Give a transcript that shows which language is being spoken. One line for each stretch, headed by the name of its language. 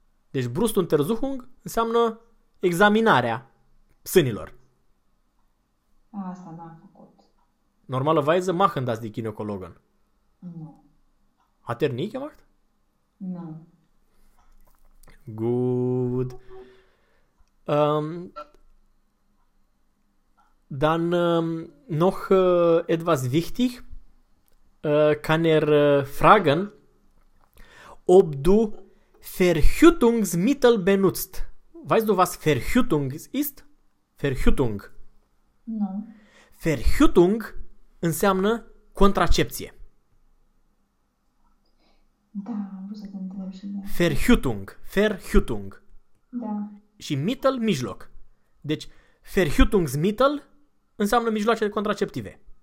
Romanian: Deci Brustuntersuchung înseamnă examinarea sânilor. Asta n-am făcut.
German: Normalerweise machen das die Gynäkologen.
Romanian: Nu.
German: Hat nie gemacht?
Romanian: Nu.
English: Good.
German: Dann noch etwas wichtig. Kann fragen, ob du Verhütungsmittel benutzt. Weißt du, was Verhütung ist? Verhütung. Nein.
Romanian: Verhütung înseamnă contracepție. Da, am vrut să te întreb și de.
German: Verhütung, Verhütung.
Romanian: Da. Și Mittel, mijloc. Deci, Verhütungsmittel înseamnă mijloace contraceptive.